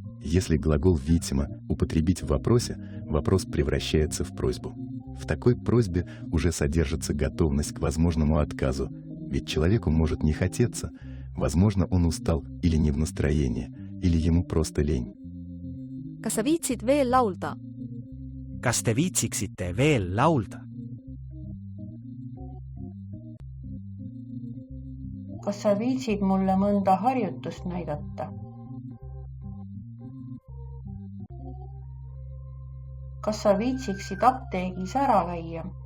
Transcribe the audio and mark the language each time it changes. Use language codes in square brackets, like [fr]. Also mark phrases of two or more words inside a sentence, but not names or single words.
[ru] Если глагол «видимо» употребить в вопросе, вопрос превращается в просьбу. В такой просьбе уже содержится готовность к возможному отказу, ведь человеку может не хотеться, возможно, он устал или не в настроении, или ему просто лень. [et] kas sa viitsid veel laulda? kas te viitsiksite veel laulda? kas sa viitsid mulle mõnda harjutust näidata? kas sa viitsiksid apteegis ära käia?